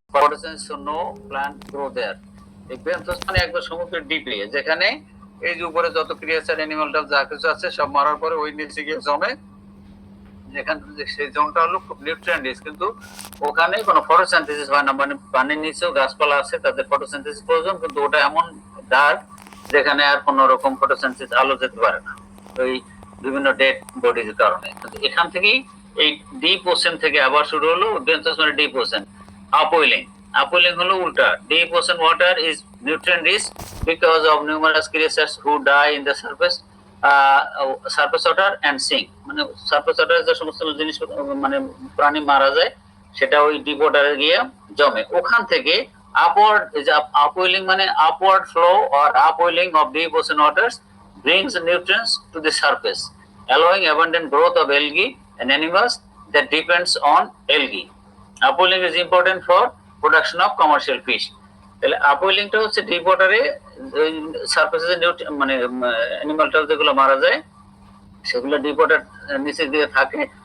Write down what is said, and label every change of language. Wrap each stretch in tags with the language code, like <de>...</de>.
<en>photosynthesis, so no plant grow there.</en> <bn>এই বেনথোস মানে একবার সমুদ্রের ডিপে, যেখানে এই যে উপরে যত ক্রিয়েচার অ্যানিমালটা যা কিছু আছে সব মারার পরে ওই নিচে গিয়ে জমে, যেখানে সেই জোনটা হলো খুব নিউট্রিয়েন্ট রিচ, কিন্তু ওখানে কোনো ফটোসিনথেসিস হয় না। মানে পানির নিচেও গাছপালা আছে, তাদের ফটোসিনথেসিস প্রয়োজন, কিন্তু ওটা এমন ডার্ক যেখানে আর কোনো রকম ফটোসিনথেসিস আলো যেতে পারে না ওই বিভিন্ন ডেড বডির কারণে। কিন্তু এখান থেকেই এই ডিপ ওশেন থেকে আবার শুরু হলো বেনথোস মানে ডিপ ওশেন।</bn> <en>upwelling, upwelling</en> <bn>হলো উল্টা।</bn> <en>Deep ocean water is nutrient rich because of numerous creatures who die in the surface surface water and sink.</en> <bn>মানে সারফেস ওয়াটারে যে সমস্ত জিনিস মানে প্রাণী মারা যায় সেটা ওই ডিপ ওয়াটারে গিয়ে জমে।</bn> <en>ওখান থেকে upward, upwelling মানে upward flow or upwelling of deep ocean waters brings nutrients to the surface, allowing abundant growth of algae and animals that depends on algae. Upwelling is important for production of commercial fish.</en> <bn>তাহলে আপওয়েলিংটা হচ্ছে deep ওয়াটারে সারফেসে মানে অ্যানিমালটা যেগুলো মারা যায় সেগুলো deep water নিচে দিয়ে থাকে।</bn>